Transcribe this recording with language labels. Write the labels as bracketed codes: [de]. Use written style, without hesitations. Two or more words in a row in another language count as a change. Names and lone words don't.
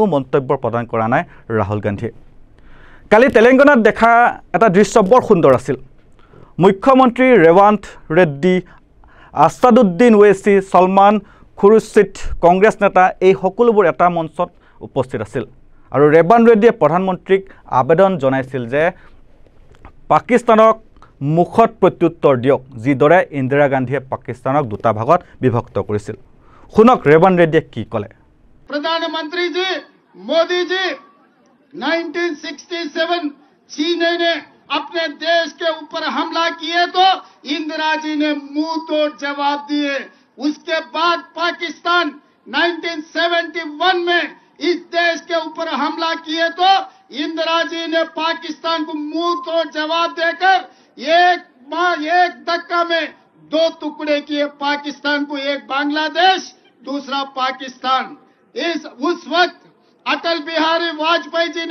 [as] মন্তব্য প্ৰদান কৰা নাই ৰাহুল গান্ধীয়ে কালি তেলেংগানাত দেখা এটা দৃশ্য বৰ সুন্দৰ আছিল মুখ্যমন্ত্ৰী ৰেৱান্ত ৰেড্ডি আছাদুদ্দিন ওৱেইচি সলমান খুৰুশ্বিদ কংগ্ৰেছ নেতা এই সকলোবোৰ এটা মঞ্চত উপস্থিত আছিল আৰু ৰেৱান্ত ৰেড্ডিয়ে প্ৰধানমন্ত্ৰীক আবেদন জনাইছিল যে পাকিস্তানক মুখত প্ৰত্যুত্তৰ দিয়ক যিদৰে ইন্দিৰা গান্ধীয়ে পাকিস্তানক দুটা ভাগত বিভক্ত কৰিছিল শুনক ৰেৱান্ত ৰেড্ডিয়ে কি ক'লে [hi] प्रधानमंत्री जी मोदी जी 1967 चीन ने अपने देश के ऊपर हमला किए तो इंदिरा जी ने मुंह तोड़ जवाब दिए उसके बाद पाकिस्तान 1971 में इस देश के ऊपर हमला किए तो इंदिरा जी ने पाकिस्तान को मुंह तोड़ जवाब देकर एक धक्का में 2 टुकड़े किए पाकिस्तान को एक बांग्लादेश दूसरा पाकिस्तान उस वक्त अटल बिहारी वाजपेयी जी